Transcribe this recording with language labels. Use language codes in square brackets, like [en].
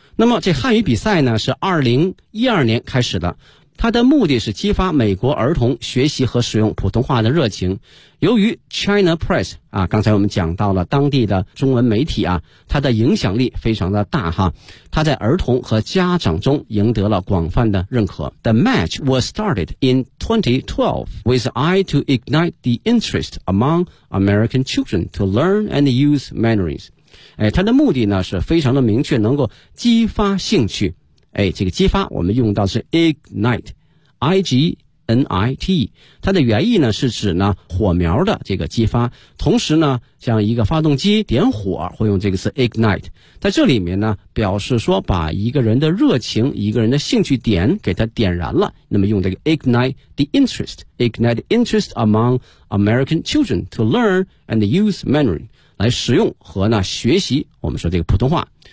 [zh] 那么这汉语比赛呢是2012年开始的，它的目的是激发美国儿童学习和使用普通话的热情。由于 China Press 啊，刚才我们讲到了当地的中文媒体啊，它的影响力非常的大哈，它在儿童和家长中赢得了广泛的认可。 [en] The match was started in 2012 with eye to ignite the interest among American children to learn and use Mandarin. [zh] 它的目的呢是非常的明确，能够激发兴趣。哎，这个激发我们用到是 ignite, I-G-N-I-T, 它的原意呢是指呢火苗的这个激发，同时呢像一个发动机点火会用这个词 ignite, 在这里面呢表示说把一个人的热情、一个人的兴趣点给他点燃了，那么用这个 [en] ignite the interest, ignite the interest among American children to learn and use Mandarin, [zh] 来使用和呢学习我们说这个普通话。